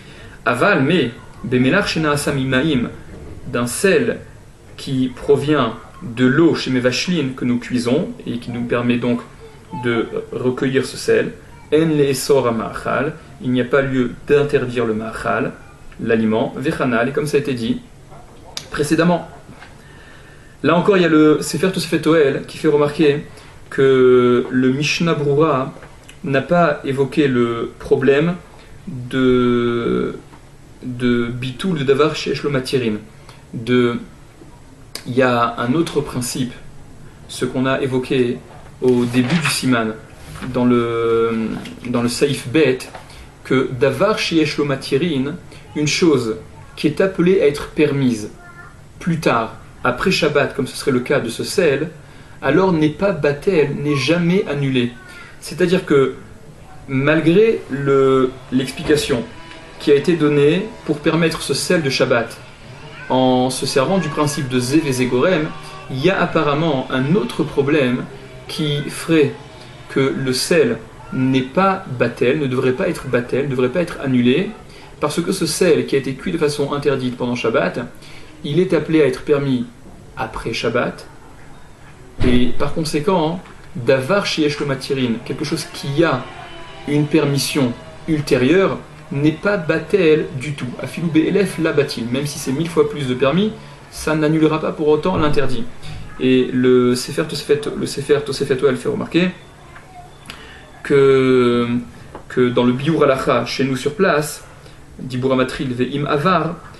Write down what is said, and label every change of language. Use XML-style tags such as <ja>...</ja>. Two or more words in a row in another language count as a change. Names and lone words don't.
<fr>Aval, mais</fr> <he>במלח שנעשה ממים,</he> <fr>d'un sel qui provient de l'eau chez Mevashlin que nous cuisons et qui nous permet donc de recueillir ce sel, en</fr> <he>לאסור המאכל,</he> <fr>il n'y a pas lieu d'interdire le ma'achal, l'aliment, vechanal, et comme ça a été dit précédemment. Là encore, il y a le Sefer Tosefet Ohel qui fait remarquer que le Mishnah Brura n'a pas évoqué le problème de bitul de</fr> <he>דבר שיש לו מתירין.</he> <fr>Il y a un autre principe, ce qu'on a évoqué au début du Siman, dans le</fr> <he>סעיף ב,</he> <fr>que</fr> <he>דבר שיש לו מתירין,</he> <fr>une chose qui est appelée à être permise plus tard, après Shabbat, comme ce serait le cas de ce sel, alors n'est pas batel, n'est jamais annulé. C'est-à-dire que malgré l'explication qui a été donnée pour permettre ce sel de Shabbat, en se servant du principe de Zev et Zegorem, il y a apparemment un autre problème qui ferait que le sel n'est pas batel, ne devrait pas être batel, ne devrait pas être annulé, parce que ce sel qui a été cuit de façon interdite pendant Shabbat, il est appelé à être permis après Shabbat, et par conséquent,</fr> <he>דבר שיש לו מתירין,</he> <fr>quelque chose qui a une permission ultérieure, n'est pas batel du tout.</fr> <he>אפילו באלף לא בטיל,</he> <fr>même si c'est 1000 fois plus de permis, ça n'annulera pas pour autant l'interdit. Et le Sefer Tosefet Ohel fait remarquer que dans le Biur Halacha, chez nous sur place,</fr> <he>דיבור המתחיל ואם עבר,</he>